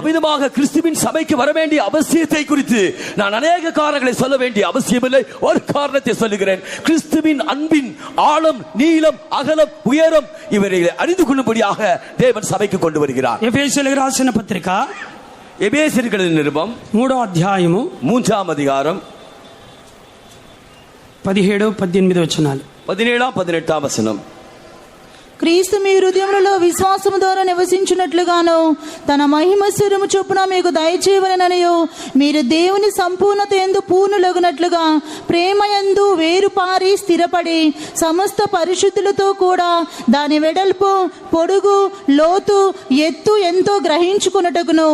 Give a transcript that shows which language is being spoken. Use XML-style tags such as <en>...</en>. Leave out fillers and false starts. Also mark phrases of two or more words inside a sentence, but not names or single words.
<ta>அவ்விதமாக கிறிஸ்துவின் சபைக்கு வர வேண்டிய அவசியத்தை குறித்து நான் அநேக காரணங்களை சொல்ல வேண்டிய அவசியமில்லை. ஒரு காரணத்தை சொல்லுகிறேன். கிறிஸ்துவின் அன்பின் ஆழம், நீளம், அகலம், உயரம் இவர்களை அறிந்து கொள்ளும்படியாக தேவன் சபைக்கு கொண்டு வருகிறார்.</ta> <te>ఎఫెసీయులకు రాసిన పత్రిక</te> <ta>எபேசியர்களின் நிருபம்</ta> <te>3వ అధ్యాయము</te> <ta>3ஆம் அதிகாரம்</ta> <te>17, 18 వచనాలు. 17, 18 వచనం. క్రీస్తు మీ హృదయములలో విశ్వాసము ద్వారా నివసించున్నట్లుగాను తన మహిమ స్వరము చొప్పున మీకు దయచేయవలెననియు మీరు దేవుని సంపూర్ణత యందు పూర్ణులగునట్లుగా ప్రేమ యందు వేరుపారి స్థిరపడి సమస్త పరిశుద్ధులతో కూడా దాని వెడల్పు, పొడుగు, లోతు, ఎత్తు ఎంతో గ్రహించుకొనుటకును.</te>